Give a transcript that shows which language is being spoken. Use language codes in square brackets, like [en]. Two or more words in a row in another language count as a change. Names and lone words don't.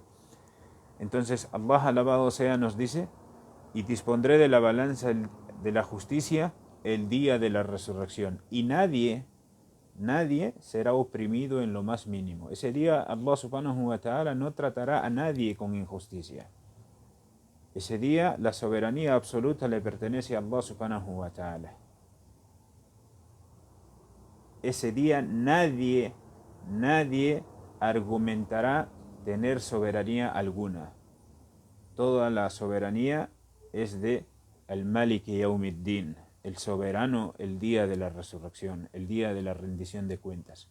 [es] Entonces Allah, alabado sea, nos dice: y dispondré de la balanza de la justicia el día de la resurrección, y nadie será oprimido en lo más mínimo. Ese día [ar] الله سبحانه وتعالى [es] no tratará a nadie con injusticia. Ese día la soberanía absoluta le pertenece a [ar] الله سبحانه وتعالى. [es] Ese día nadie argumentará tener soberanía alguna. Toda la soberanía es de [ar] الملك يوم الدين, [es] el soberano, el día de la resurrección, el día de la rendición de cuentas.